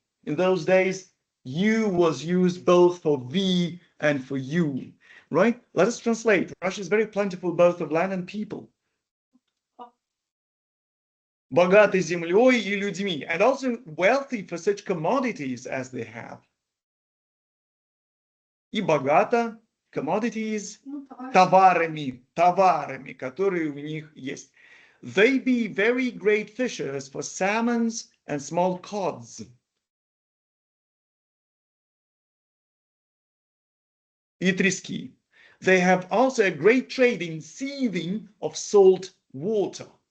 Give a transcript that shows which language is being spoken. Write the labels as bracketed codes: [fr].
[en] In those days, you was used both for we and for you, right? Let us translate. Russia is very plentiful, both of land and people. [ru] Богатой землей и людьми, [en] and also wealthy for such commodities as they have. [ru] И богата commodities, товарами, которые у них есть. [en] They be very great fishers for salmons and small cods. [ru] И трески. [en] They have also a great trade in seething of salt water.